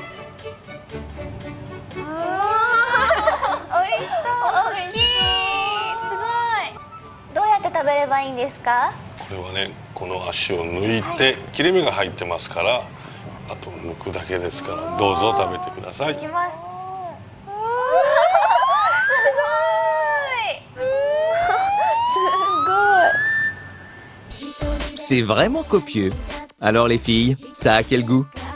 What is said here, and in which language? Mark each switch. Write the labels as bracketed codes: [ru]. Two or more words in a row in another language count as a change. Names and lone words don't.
[ja] おいしそう。大きい。すごい。どうやって食べればいいんですか？これはね、この足を抜いて、切れ目が入ってますから、あと剥くだけですから、どうぞ食べてください。いきます。 [fr] C'est vraiment copieux. Alors les filles, ça a quel goût?